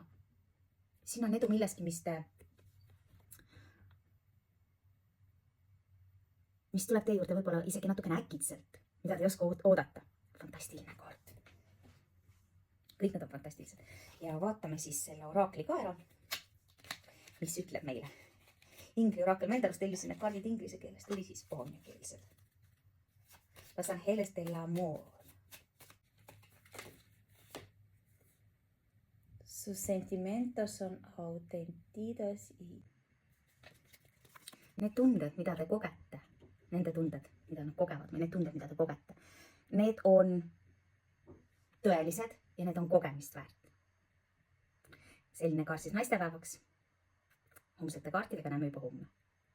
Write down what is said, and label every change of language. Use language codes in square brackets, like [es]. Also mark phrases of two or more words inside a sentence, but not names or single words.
[et] Siin on edu milleski, mis tuleb teie juurde võib-olla isegi natukene äkitselt, mida te ei oska oodata. Fantastiline kaart. Kõik nad on fantastilised. Ja vaatame siis selle oraakli ka ära, mis ütleb meile. Ingli oraakel, ma enda arust tellisin need kaardid inglise keeles, tuli siis hispaaniakeelsed. Los Angeles del Amor. [es] Sus sentimientos son autentidos y... [et] Need tunded, mida te kogete, nende tunded, mida nad kogevad, või need tunded, mida te kogete, need on tõelised ja need on kogemist väärt. Selline kaart siis naistepäevaks. Homsete kaartidega näeme juba homme.